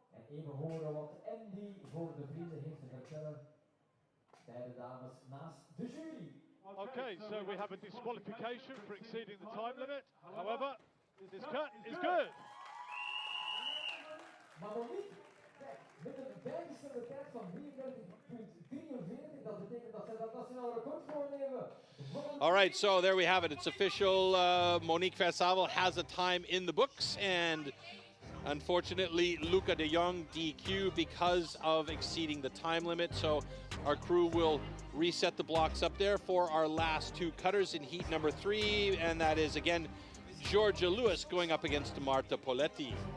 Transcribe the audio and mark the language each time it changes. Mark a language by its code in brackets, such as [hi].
[nl] Even horen wat Andy voor de vrienden heeft te vertellen. bij de dames naast de jury. [en] Okay, so we have a disqualification for exceeding the time limit. However, this cut is good. [nl] Maar Monique, kijk, met een bijgestelde tijd van 33,43, dat betekent dat zij dat nationaal record voornemen. [en] All right, so there we have it. It's official. Monique Versavel has a time in the books, and unfortunately, Luca de Jong DQ because of exceeding the time limit. So our crew will reset the blocks up there for our last two cutters in heat number 3, and that is again Georgia Lewis going up against Marta Poletti.